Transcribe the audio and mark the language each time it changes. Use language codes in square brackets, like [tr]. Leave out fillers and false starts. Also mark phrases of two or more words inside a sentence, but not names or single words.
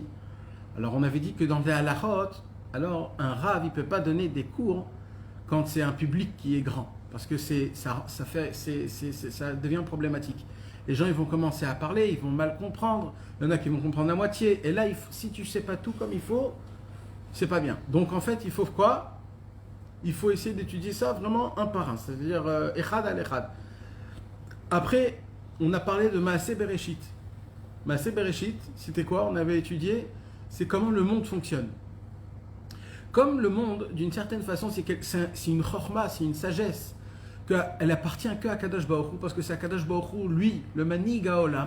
[fr] Alors on avait dit que dans les halachot, alors un rav il peut pas donner des cours quand c'est un public qui est grand, parce que ça devient problématique. Les gens ils vont commencer à parler, ils vont mal comprendre, il y en a qui vont comprendre à moitié, et là si tu sais pas tout comme il faut, c'est pas bien. Donc en fait il faut quoi? Il faut essayer d'étudier ça vraiment un par un, c'est-à-dire [he] אחד על אחד. [fr] Après, on a parlé de Maaseh Bereshit. Maaseh Bereshit, c'était quoi? On avait étudié, c'est comment le monde fonctionne. Comme le monde, d'une certaine façon, c'est une chorma, c'est une sagesse, qu'elle appartient que à [he] קדוש ברוך הוא, [fr] parce que c'est à [he] קדוש ברוך הוא, [fr] lui, le [he] מנהיג העולם.